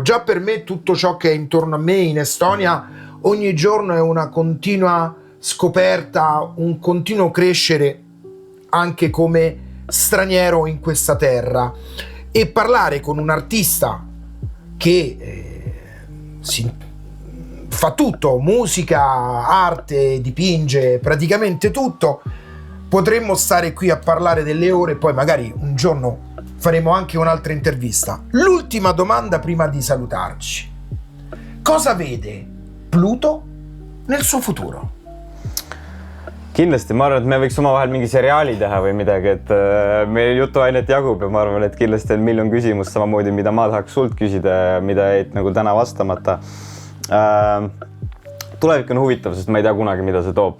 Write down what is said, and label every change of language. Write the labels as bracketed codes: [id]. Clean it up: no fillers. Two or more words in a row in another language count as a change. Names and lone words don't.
[it] Già per me tutto ciò che è intorno a me in Estonia ogni giorno è una continua scoperta, un continuo crescere anche come straniero in questa terra, e parlare con un artista che fa tutto, musica, arte, dipinge, praticamente tutto. Potremmo stare qui a parlare delle ore, poi magari un giorno faremo anche un'altra intervista. L'ultima domanda prima di salutarci: cosa vede Pluto nel suo futuro? [et] Kindlasti, ma arvan, et me võiks omavahel mingi seriaali teha või midagi, et meil jutuainet jagub ja ma arvan, et kindlasti on miljon küsimust samamoodi, mida ma tahaks sult küsida, mida jäid nagu täna vastamata. Tulevik on huvitav, sest ma ei tea kunagi, mida see toob.